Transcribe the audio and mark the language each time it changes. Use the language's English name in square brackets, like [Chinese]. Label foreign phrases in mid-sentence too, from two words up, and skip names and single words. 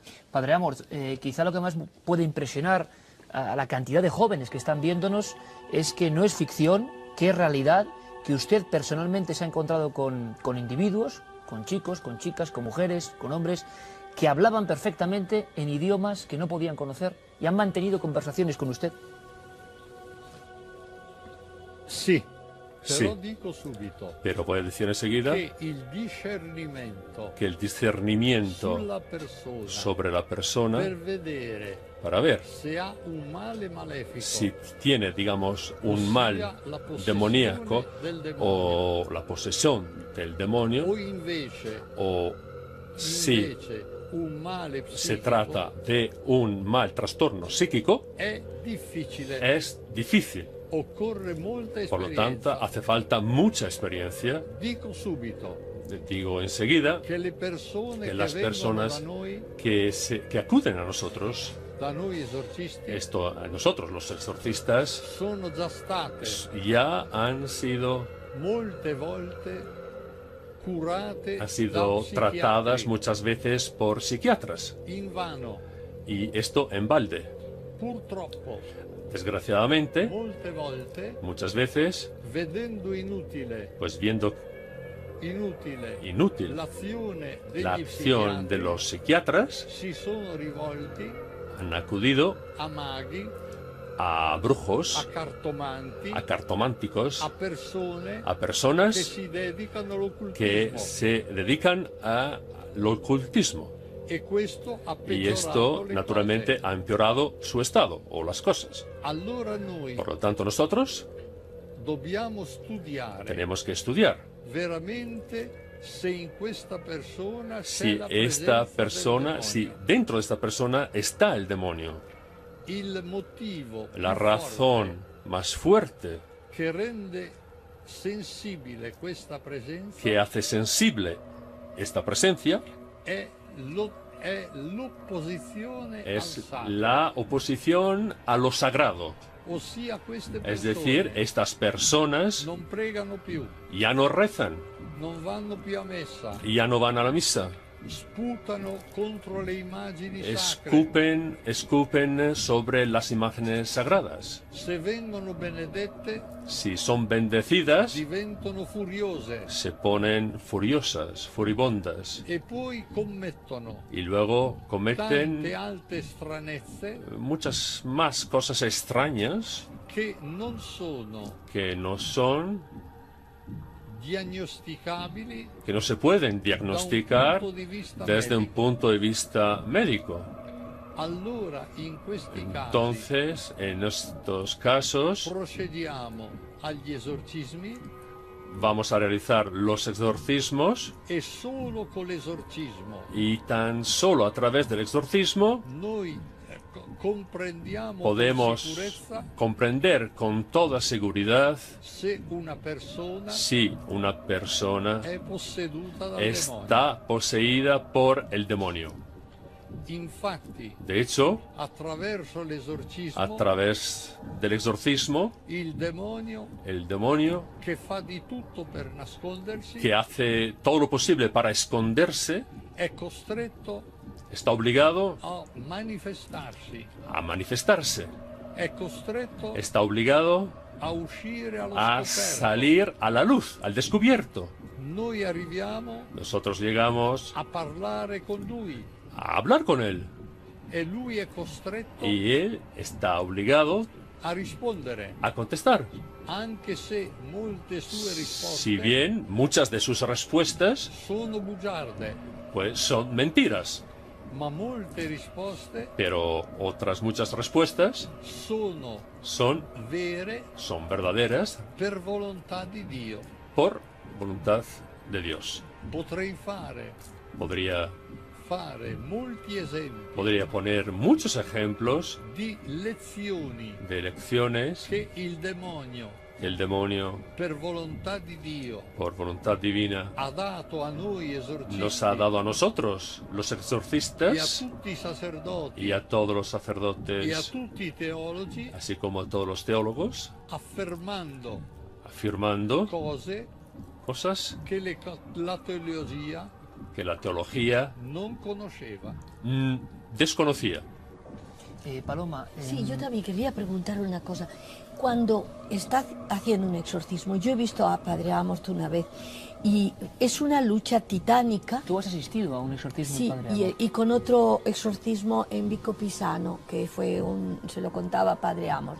[Spanish] Padre Amort, quizá lo que más puede impresionar a la cantidad de jóvenes que están viéndonos es que no es ficción, que es realidad, que usted personalmente se ha encontrado con individuos, con chicos, con chicas, con mujeres, con hombres, que hablaban perfectamente en idiomas que no podían conocer y han mantenido conversaciones con usted. [Italian] Sì, Sì. però dico subito [Spanish] Pero voy a decir enseguida [Italian] che il discernimento [Spanish] que el discernimiento [Italian] sulla persona [Spanish] sobre la persona [Italian] per vedere [Spanish] para ver [Italian] se ha un male malefico [Spanish] si tiene, digamos, un mal [Italian] la possessione [Spanish] demoníaco del demonio, o la posesión del demonio, [Italian] o invece [Spanish] o si [Italian] un male psichico, [Spanish] se trata de un mal trastorno psíquico, [Italian] è difficile, [Spanish] es difícil. [Italian] occorre molta [Spanish] Por lo [Italian] esperienza. [Spanish] tanto, hace falta mucha experiencia. [Italian] Dico subito [Spanish] Digo enseguida [Italian] che le persone [Spanish] que [Italian] che [Spanish] las [Italian] vengono [Spanish] personas [Italian] da noi [Spanish] que acuden a nosotros, [Italian] esorcisti, [Spanish] a nosotros los exorcistas, [Italian] sono già state [Spanish] ya han sido [Italian] molte volte curate [Spanish] han sido [Italian] da [Spanish] tratadas [Italian] psichiatri, [Spanish] muchas veces por psiquiatras, [Italian] invano. [Spanish] y esto en balde. [Italian] Purtroppo, [Spanish] Desgraciadamente, [Italian] molte volte, [Spanish] muchas veces, [Italian] vedendo inutile [Spanish] pues viendo inútil [Italian] l'azione degli [Spanish] la acción [Italian] psichiatri, [Spanish] de los psiquiatras, [Italian] si sono rivolti [Spanish] han acudido [Italian] a maghi, [Spanish] a brujos, [Italian] a cartomanti, [Spanish] a cartománticos, [Italian] a persone [Spanish] a [Italian] che [Spanish] personas [Italian] si dedicano [Spanish] que [Italian] all'occultismo. [Spanish] se dedican a el ocultismo. [Italian] E questo ha [Spanish] Y [Italian] peggiorato [Spanish] esto, [Italian] le [Spanish] naturamente, [Italian] cose. [Spanish] ha empeorado su estado o las cosas. [Italian] Allora noi [Spanish] Por lo tanto, nosotros [Italian] dobbiamo studiare [Spanish] tenemos que estudiar [Italian] veramente se in questa persona c'è [Spanish] si [Italian] la [Spanish] esta [Italian] presenza [Spanish] persona, [Italian] del [Spanish] si [Italian] demonio. [Spanish] dentro de esta persona está el demonio. [Italian] Il motivo [Spanish] La [Italian] più [Spanish] razón más fuerte [Italian] forte che rende sensibile questa presenza [Spanish] que hace sensible esta presencia [Italian] è l'opposizione al [Spanish] es [Italian] sacro, [Spanish] la oposición a lo sagrado. [Italian] ossia queste [Spanish] Es [Italian] persone [Spanish] decir, estas personas [Italian] non pregano più, [Spanish] ya no rezan, [Italian] non vanno più a messa, [Spanish] ya no van a la misa, [Italian] sputano contro le immagini sacre. [Spanish] escupen sobre las imágenes sagradas. [Italian] Se vengono benedette [Spanish] Si son bendecidas, [Italian] diventano furiose [Spanish] se ponen furiosas, furibundas, [Italian] e poi commettono [Spanish] y luego [Italian] tante [Spanish] cometen [Italian] altre stranezze [Spanish] muchas más cosas extrañas [Italian] che non sono [Spanish] que no son, [Italian] diagnosticabili [Spanish] que no se pueden diagnosticar [Italian] da un punto di vista [Spanish] desde un [Italian] medico. [Spanish] punto de vista médico. [Italian] Allora in questi casi [Spanish] Entonces, en estos casos, [Italian] procediamo agli esorcismi [Spanish] vamos a realizar los exorcismos [Italian] e solo con l'esorcismo [Spanish] y tan solo a través del exorcismo [Italian] noi comprendiamo con [Spanish] podemos [Italian] sicurezza [Spanish] comprender con toda seguridad [Italian] se una persona [Spanish] si una persona [Italian] è posseduta dal demonio. [Spanish] está poseída por el demonio. [Italian] Infatti, [Spanish] De hecho, [Italian] attraverso l'esorcismo, [Spanish] a través del exorcismo, [Italian] il demonio [Spanish] el demonio, [Italian] che fa di tutto per nascondersi [Spanish] que hace todo lo posible para esconderse, [Italian] è costretto [Spanish] está obligado [Italian] a manifestarsi, [Spanish] a manifestarse, [Italian] è costretto [Spanish] está obligado [Italian] a uscire allo [Spanish] a [Italian] scoperto. [Spanish] salir a la luz, al descubierto. [Italian] Noi arriviamo [Spanish] Nosotros llegamos [Italian] a parlare con lui [Spanish] a hablar con él [Italian] e lui è costretto [Spanish] y él está obligado [Italian] a rispondere, [Spanish] a contestar. [Italian] anche se molte sue risposte [Spanish] Si bien muchas de sus respuestas [Italian] sono bugiarde, [Spanish] pues son mentiras, [Italian] ma molte risposte [Spanish] pero otras muchas respuestas [Italian] sono [Spanish] son [Italian] vere [Spanish] verdaderas [Italian] per volontà di Dio. [Spanish] por voluntad de Dios. [Italian] Potrei fare molti esempi [Spanish] Podría poner muchos ejemplos [Italian] di lezioni [Spanish] de lecciones [Italian] che il demonio, [Spanish] que el demonio, [Italian] per volontà di Dio, [Spanish] por voluntad divina, [Italian] ha dato a noi esorcisti [Spanish] nos ha dado a nosotros, los [Italian] e a [Spanish] exorcistas, [Italian] tutti i sacerdoti [Spanish] y a todos los [Italian] e a [Spanish] sacerdotes, [Italian] tutti i teologi, [Spanish] así como a todos los teólogos, [Italian] affermando [Spanish] afirmando [Italian] cose [Spanish] cosas [Italian] che la teologia [Spanish] que la teología [Italian] non conosceva. [Spanish] desconocía. Paloma, Sí, yo también quería preguntar una cosa. Cuando está haciendo un exorcismo, yo he visto a Padre Amorth una vez y es una lucha titánica. tú has asistido a un exorcismo, Sí, Padre Amorth. y con otro exorcismo en Vico Pisano, que fue se lo contaba Padre Amorth.